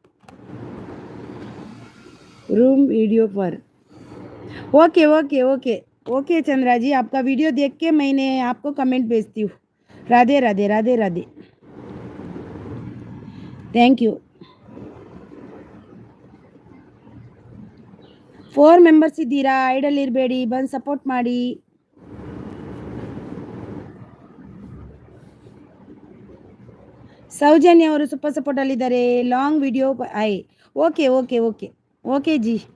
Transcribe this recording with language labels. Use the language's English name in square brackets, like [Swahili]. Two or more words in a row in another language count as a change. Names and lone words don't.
[English] room video [Hindi] पर। [English] ok ok ok ok [Hindi] चंद्रा जी, आपका वीडियो देख के मैंने आपको कमेंट भेजती हूँ। राधे राधे राधे राधे। [English] thank you. [Kannada] 4 ಮೆಂಬರ್ಸ್ ಇದ್ದೀರಾ? ಐಡಲ್ ಇರಬೇಡಿ, ಬಂದು ಸಪೋರ್ಟ್ ಮಾಡಿ. ಸೌಜನ್ಯ ಅವರು ಸೂಪರ್ ಸಪೋರ್ಟ್ ಅಲ್ಲಿದ್ದಾರೆ. [English] long video [Kannada] ಐ. [English] ok ok ok ok [Kannada] ಜಿ.